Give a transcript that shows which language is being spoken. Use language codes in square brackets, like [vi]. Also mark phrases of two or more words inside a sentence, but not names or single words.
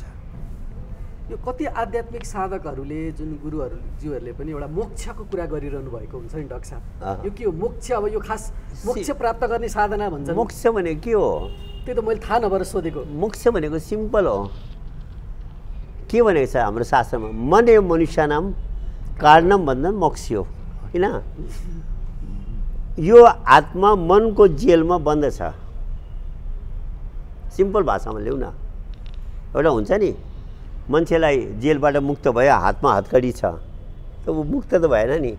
[ne] यो कति आध्यात्मिक साधकहरूले, जुन गुरुज्यूहरूले पनि एउटा मोक्षको कुरा गरिरहनु भएको हुन्छ नि डाक्टर साहब, यो के हो मोक्ष? अब यो खास मोक्ष प्राप्त गर्ने साधना भन्छ। मोक्ष भनेको के हो? त्यो त मैले थाहा नभएर सोधेको। मोक्ष भनेको सिम्पल हो। के भनेको छ हाम्रो शास्त्रमा? [sa] मन एवं मनुष्यानाम कारणम बन्धन मोक्ष्यो, होइन? [ne] यो आत्मा मनको जेलमा बन्द छ। सिम्पल भाषामा ल्याउँ न, एउटा हुन्छ नि मान्छेलाई जेलबाट मुक्त भयो, हातमा हतकडी छ, त ऊ मुक्त त भएन नि।